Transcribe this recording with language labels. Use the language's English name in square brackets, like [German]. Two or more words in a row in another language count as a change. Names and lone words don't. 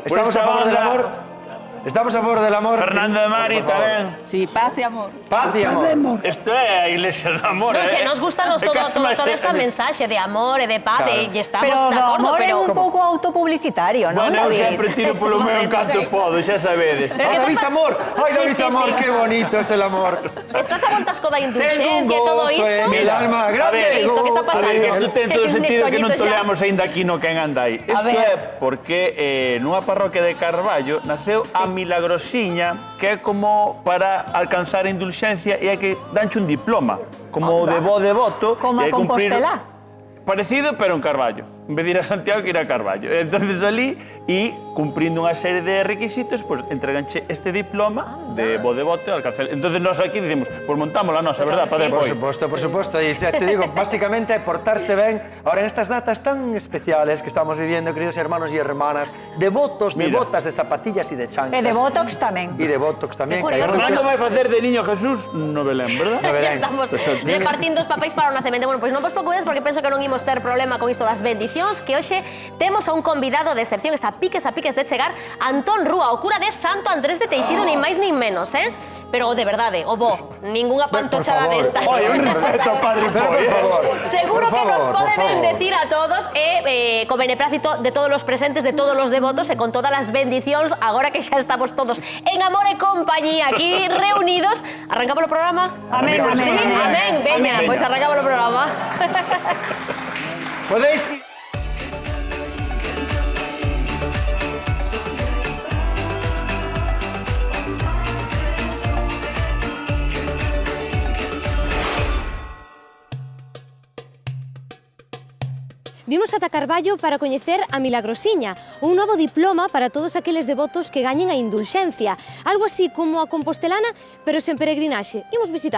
[Spanish] Estamos a favor del amor. Estamos a favor del amor. Fernando de Mari Por favor. [Galician] tamén. Sí, paz e amor. Paz e amor. Isto é a iglesia do amor, Non sei, nos gustanos toda esta mensaxe de amor e de paz, e estamos Pero de do acordo, amor é pero... un pouco autopublicitario, non, Bueno, eu David? sempre tiro polo meu canto podo, xa sabedes. Pero que David estás- [Spanish] Amor. Ay, David Sí, Amor, sí. qué bonito es el amor. [Galician] Estás a voltas co da [Spanish] Tengo un [Galician] indulgencia e todo [Spanish] gozo [Galician] iso? [Spanish] en mi alma [Galician] A grande. ver, Isto que está A ver, que isto ten todo o Un sentido que non toñito xa. toleamos aínda aquí no Quen Anda Aí. Isto ver. é porque nunha parroquia de Carballo naceu a Milagrosiña, que é como para alcanzar a indulgencia e hai que danche un diploma, como de bo devoto. Como e hai a que cumprir- Compostela. Parecido, pero en Carballo. En vez de ir a Santiago, que ir a Carballo. Entonces ali, e cumprindo unha serie de requisitos, pues entreganche este diploma de bo devoto e alcanzar. Entonces nós aquí dicimos, pues montamos la nosa, verdad, Padre [Spanish] Por Poi? supuesto. Y ya te digo, básicamente portarse bien. Ahora, en estas datas tan especiales que estamos viviendo, queridos hermanos y hermanas, devotos, Mira. devotas de zapatillas y de chanclas. [Galician] E de Botox tamén. [Spanish] Y de Botox también. Qué curioso, [Galician] Fernando vai facer de niño Jesús no Belén, verdad? No Xa Belén. estamos repartindo os papéis para o nacemento. Bueno, pois non vos preocupedes porque penso que non imos ter problema con isto das bendicións, que hoxe temos a un convidado de excepción, está a piques de chegar, Antón Rúa, o cura de Santo Andrés de Teixido, nin máis nin menos, Pero de verdade, o bo, ningunha pantochada destas. [Spanish] Oye, un respeto, Padre [Galician] Pero Poi, [Spanish] por favor. [Galician] Seguro [Spanish] por [Galician] que nos [Spanish] favor, [Galician] pode [Spanish] por favor. [Galician] bendecir a todos e co beneplácito de todos os presentes, de todos os devotos e con todas as bendicións, agora que xa estamos todos en amor e compañía aquí reunidos. Arrancamos o programa? Amén, amén, Sí, amén. amén, veña, pois arrancamos o programa. [Spanish] Podéis... [Galician] Vimos ata Carballo para coñecer a Milagrosiña, un novo diploma para todos aqueles devotos que gañen a indulxencia, algo así como a compostelana, pero sen peregrinaxe.